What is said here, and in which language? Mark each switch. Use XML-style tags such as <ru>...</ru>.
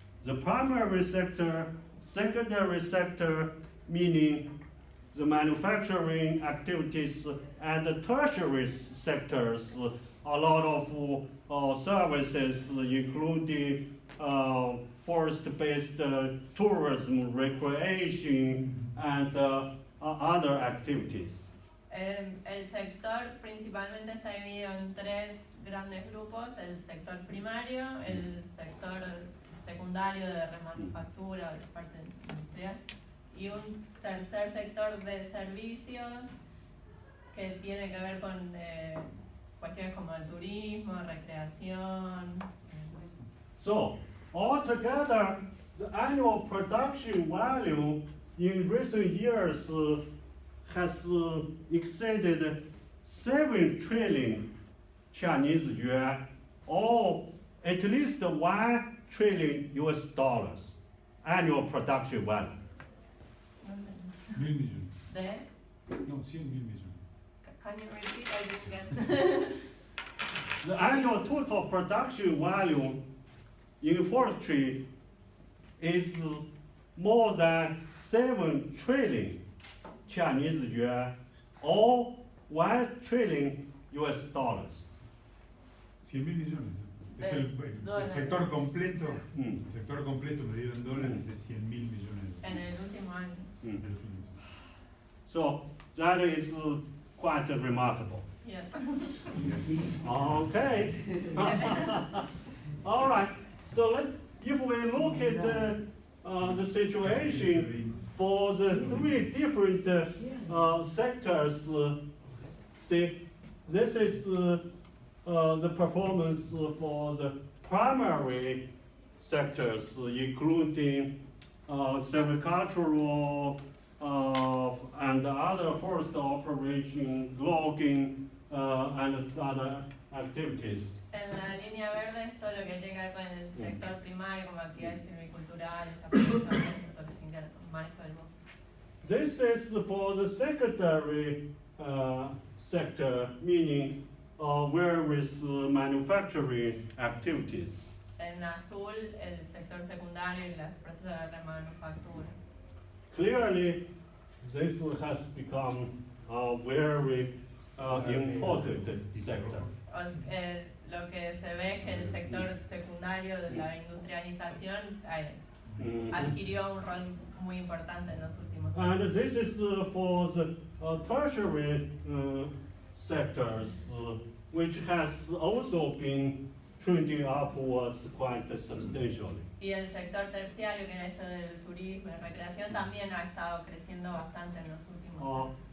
<en>The primary sector, secondary sector, meaning the manufacturing activities, and the tertiary sectors, a lot of services, including forest-based tourism, recreation, and other activities.</en> <es>El sector principalmente está dividido en 3 grandes grupos: el sector primario, el sector secundario de remanufactura o de parte industrial, y un tercer sector de servicios que tiene que ver con cuestiones como el turismo, recreación.</es> <en>So, altogether, the annual production value in recent years has exceeded 7 trillion Chinese yuan, or at least 1 trillion US dollars annual production value.</en> <es>1.000 millones. ¿De? No, 100.000 millones.</es> <en>Can you repeat? I didn't get. The annual total production value in forestry is more than 7 trillion Chinese yuan, or 1 trillion US dollars.</en> <es>100.000 millones. Es el Dólares. sector completo, Mm. el sector completo medido en dólares es 100.000 millones En el último año. de los últimos.</es> <en>So that is quite remarkable. Yes. Okay. All right. So if we look at the situation for the 3 different sectors, see, this is the performance for the primary sectors, including silvicultural and other forest operation, logging, and other activities.</en> <es>En la línea verde es todo lo que tiene que ver con el sector primario, como actividades silviculturales, aprovechamiento, todo lo que tiene que ver con manejo del bosque.</es> <en>This is for the secondary sector, meaning various manufacturing activities.</en> <es>En azul, el sector secundario y los procesos de remanufactura.</es> <en>Clearly, this has become a very important sector.</en> <es>lo que se ve es que el sector secundario de la industrialización adquirió un rol muy importante en los últimos</es> <en>And</en> <es>años.</es> <en>this is for the tertiary sectors, which has also been trending upwards quite substantially.</en> <es>Y el sector terciario, que era esto del turismo y recreación, también ha estado creciendo bastante en los últimos años.</es>